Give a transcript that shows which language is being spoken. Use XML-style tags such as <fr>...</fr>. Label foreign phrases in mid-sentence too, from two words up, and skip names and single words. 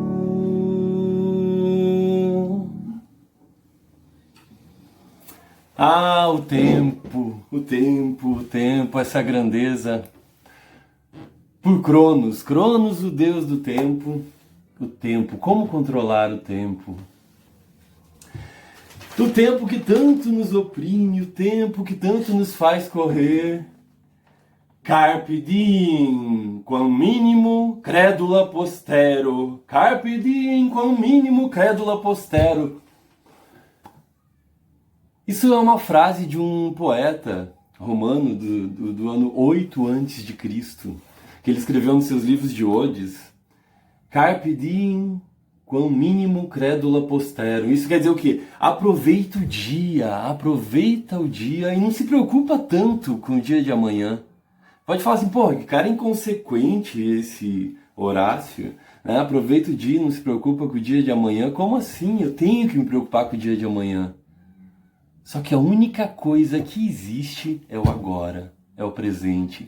<pt>Ah, o tempo, o tempo, o tempo, essa grandeza. Por Cronos, Cronos, o deus do tempo, o tempo, como controlar o tempo? O tempo que tanto nos oprime, o tempo que tanto nos faz correr.</pt> <la>Carpe diem, quam minimo credula postero. Carpe diem, quam minimo credula postero.</la> <pt>Isso é uma frase de um poeta romano do ano 8 a.C., que ele escreveu nos seus livros de odes.</pt> <la>Carpe diem, quam minimo credula postero.</la> <pt>Isso quer dizer o quê? Aproveita o dia e não se preocupa tanto com o dia de amanhã. Pode falar assim, pô, que cara inconsequente esse Horácio, né? Aproveita o dia e não se preocupa com o dia de amanhã. Como assim? Eu tenho que me preocupar com o dia de amanhã. Só que a única coisa que existe é o agora, é o presente.</pt>